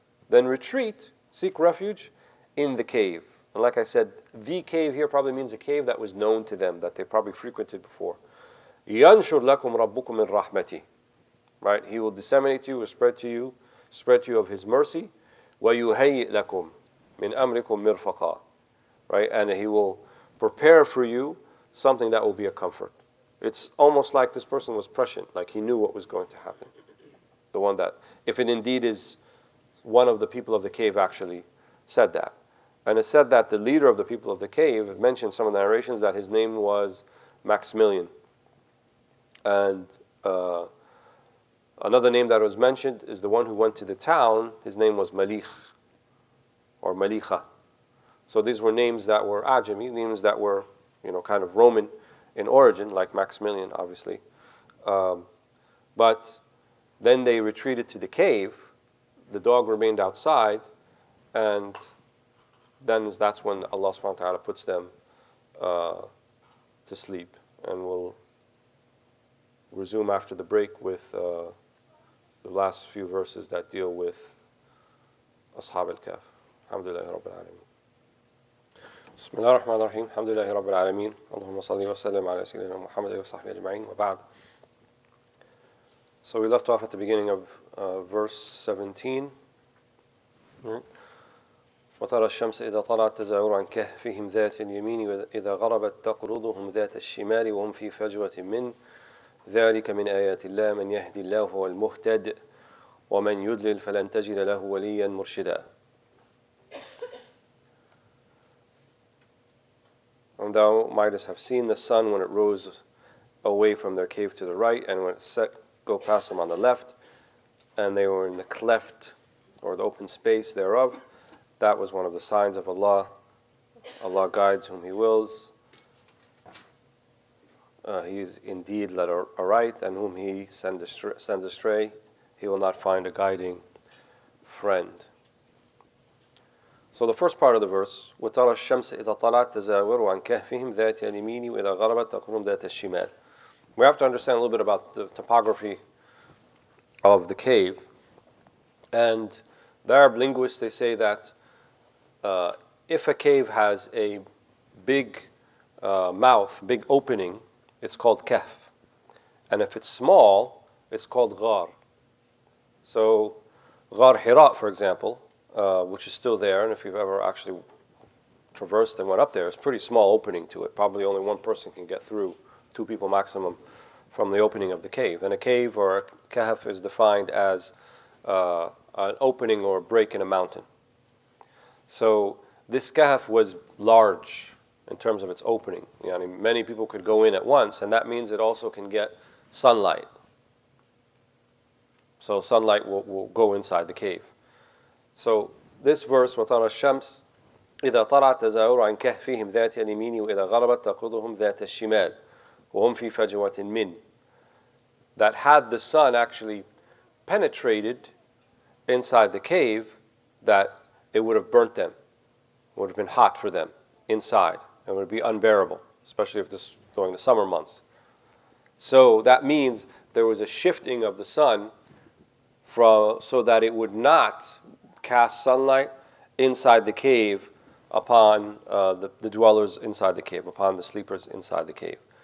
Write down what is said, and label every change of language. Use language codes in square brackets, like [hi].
[en] Then retreat, seek refuge in the cave. And like I said, the cave here probably means a cave that was known to them, that they probably frequented before. [ar] يَنْشُرْ لَكُمْ رَبُّكُمْ مِنْ رَحْمَتِهِ. [en] right? He will disseminate to you or spread to you of His mercy. وَيُهَيِّئْ لَكُمْ مِنْ أَمْرِكُمْ مِرْفَقًا, right? And He will prepare for you something that will be a comfort. It's almost like this person was prescient, like he knew what was going to happen. The one that, if it indeed is one of the people of the cave actually said that. And it said that the leader of the people of the cave, it mentioned some of the narrations that his name was Maximilian. And another name that was mentioned is the one who went to the town, his name was Malik or Malikha. So these were names that were Ajami, names that were, kind of Roman in origin, like Maximilian, obviously. But then they retreated to the cave. The dog remained outside, and then that's when Allah subhanahu wa ta'ala puts them to sleep. And we'll resume after the break with the last few verses that deal with Ashab al-Kahf. Alhamdulillahi Rabbil Alameen. [ar] بسم الله الرحمن الرحيم الحمد لله رب العالمين اللهم صل وسلم على سيدنا محمد وصحبه أجمعين وبعد. [en] So we left off at the beginning of verse 17. [ar] وترى الشمس إذا طلعت تزاور عن كهفهم ذات اليمين وإذا غربت تقرضهم ذات الشمال وهم في فجوة من ذلك من آيات الله من يهدي الله هو المهتد ومن يضلل فلن تجد له وليا مرشدا. [en] And thou mightest have seen the sun when it rose away from their cave to the right, and when it set, go past them on the left, and they were in the cleft, or the open space thereof. That was one of the signs of Allah. Allah guides whom He wills. He is indeed led aright, and whom He sends astray, He will not find a guiding friend. So the first part of the verse, [ar] وَتَرَى الشَّمْسَ إِذَا طَلَعَتْ تَزَاوَرُ عَنْ كَهْفِهِمْ ذَاتِ الْيَمِينِ وَإِذَا غَرَبَتْ تَقْرُضُهُمْ ذَاتَ الشِّمَالِ. [en] We have to understand a little bit about the topography of the cave. And the Arab linguists, they say that if a cave has a big mouth, big opening, it's called kahf. And if it's small, it's called ghar. So Ghar Hira, for example, which is still there, and if you've ever actually traversed and went up there, it's a pretty small opening to it. Probably only one person can get through, 2 people maximum, from the opening of the cave. And a cave or a kahf is defined as an opening or a break in a mountain. So this kahf was large in terms of its opening. Many people could go in at once, and that means it also can get sunlight. So sunlight will go inside the cave. So this verse, [ar] وَتَرَى الشَّمْسِ إِذَا طَلَعَتْ تَزَاوَرُ عَنْ كَهْفِهِمْ ذَاتِ الْيَمِينِ وَإِذَا غَرَبَتْ تَقْرُضُهُمْ ذَاتَ الشِّمَالِ وَهُمْ فِي فَجْوَةٍ مِّنْ. [en] That had the sun actually penetrated inside the cave, that it would have burnt them. It would have been hot for them inside. It would be unbearable, especially if this during the summer months. So that means there was a shifting of the sun so that it would not cast sunlight inside the cave upon the dwellers inside the cave, upon the sleepers inside the cave.